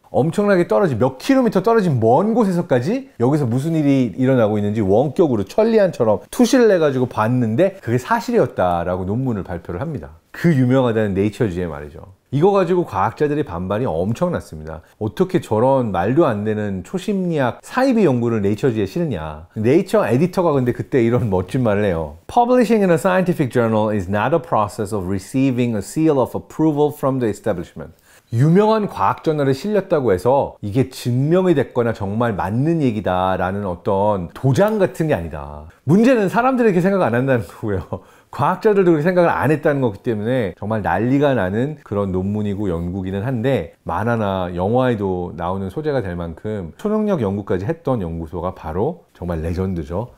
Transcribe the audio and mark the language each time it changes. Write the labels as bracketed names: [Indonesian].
[Korean] 엄청나게 떨어진, 몇 킬로미터 떨어진 먼 곳에서까지 여기서 무슨 일이 일어나고 있는지 원격으로 천리안처럼 투시를 해가지고 봤는데 그게 사실이었다라고 논문을 발표를 합니다. 그 유명하다는 네이처지에 말이죠. 이거 가지고 과학자들의 반발이 엄청났습니다. 어떻게 저런 말도 안 되는 초심리학 사이비 연구를 네이처지에 실으냐. 네이처 에디터가 근데 그때 이런 멋진 말을 해요. [English] Publishing in a scientific journal is not a process of receiving a seal of approval from the establishment. [Korean] 유명한 과학 저널에 실렸다고 해서 이게 증명이 됐거나 정말 맞는 얘기다라는 어떤 도장 같은 게 아니다. 문제는 사람들이 이렇게 생각 안 한다는 거고요. 과학자들도 그렇게 생각을 안 했다는 거기 때문에 정말 난리가 나는 그런 논문이고 연구기는 한데, 만화나 영화에도 나오는 소재가 될 만큼 초능력 연구까지 했던 연구소가 바로 정말 레전드죠.